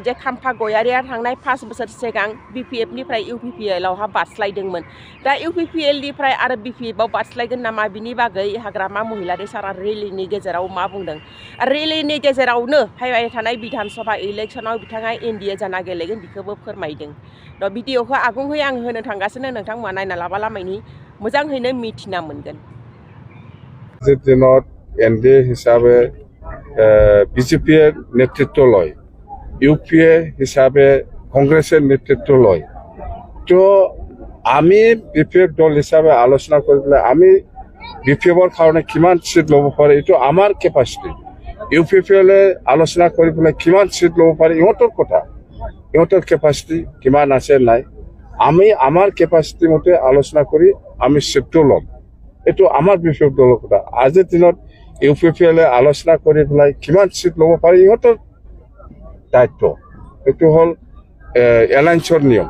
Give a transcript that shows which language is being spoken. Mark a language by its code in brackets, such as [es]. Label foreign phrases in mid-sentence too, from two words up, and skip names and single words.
[brx] जे खाम्फा गयारिया थांनाय 5 बोसोर सिगां BPF निफ्राय UPPL आवहा बास्लायदोंमोन दा UPPL निफ्राय आरो BPF आव बास्लायगोन नामा बिनि बागै हाग्रामा महिलारि सारा रेलिनि गेजेराव मा बुंदों रेलिनि गेजेरावनो फैबाय थानाय विधानसभा इलेक्शनाव बिथाङा एनडिए जाना गेलेगोन बेखौबो फोरमायदों दा भिडिअखौ आगुङै आं होनो थांगासिनो नोंथांमोना नायना लाबा लामायनि मोजाङैनो मिथिना मोनगोन [as] দিনত এনডিএ হিচাবৈ বিজেপি নেতৃত্ব লয় ইউপিএ হিসাবে কংগ্রেসের নেতৃত্ব লয় তো আমি বিপিএফ দল হিসাবে আলোচনা কৰিবলৈ আমি বিপিএফৰ কাৰণে কিমান সিট ল'ব পাৰে এটো আমাৰ কেপাসিটি ইউপিপিএলে আলোচনা কৰিবলৈ কিমান সিট ল'ব পাৰে ইহঁতৰ কথা ইহঁতৰ কেপাসিটি কিমান আছে নাই আমি আমাৰ কেপাসিটি মতে আলোচনা কৰি আমি সিটটো ল'ম এটো আমাৰ বিপিএফ দলৰ কথা আজিৰ দিনত ইউপিপিএলে আলোচনা কৰি পেলাই কিমান সিট ল'ব পাৰে ইহঁতৰ দায়িত্ব এটো হল এলায়েন্সৰ নিয়ম